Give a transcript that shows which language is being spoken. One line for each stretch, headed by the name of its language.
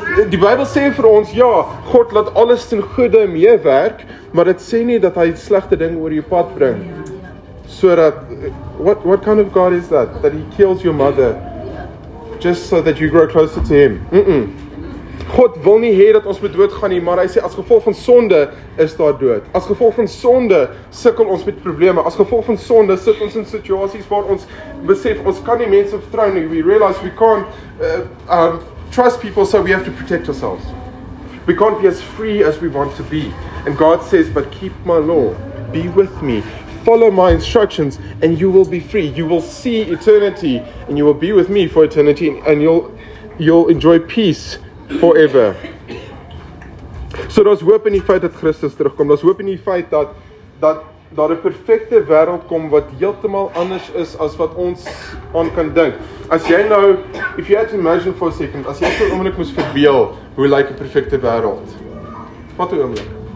Afrikaans: Die Bybel sê vir ons, ja, God laat alles ten goeie meewerk, maar dit sê nie dat hy slegte dinge oor jou pad bring. Sodat,
English: what kind of God is that? That he kills your mother just so that you grow closer to him.
Afrikaans: God wil nie hê dat ons moet doodgaan nie, maar hy sê as gevolg van sonde is daar dood. As gevolg van sonde sukkel ons met probleme. As gevolg van sonde sit ons in situasies waar ons besef ons kan nie mense vertrou nie.
English: We realize we can't trust people, so we have to protect ourselves. We can't be as free as we want to be. And God says, but keep my law, be with me, follow my instructions, and you will be free. You will see eternity, and you will be with me for eternity, and you'll enjoy peace forever.
Afrikaans: So daar's hoop in die feit dat Christus terugkom. Daar's hoop in die feit dat daar 'n perfekte wêreld kom wat heeltemal anders is as wat ons aan kan dink. As jy nou,
English: if you had to imagine for a second,
Afrikaans: as jy vir 'n oomblik moes verbeel hoe lyk 'n perfekte wêreld? Wat 'n oomblik.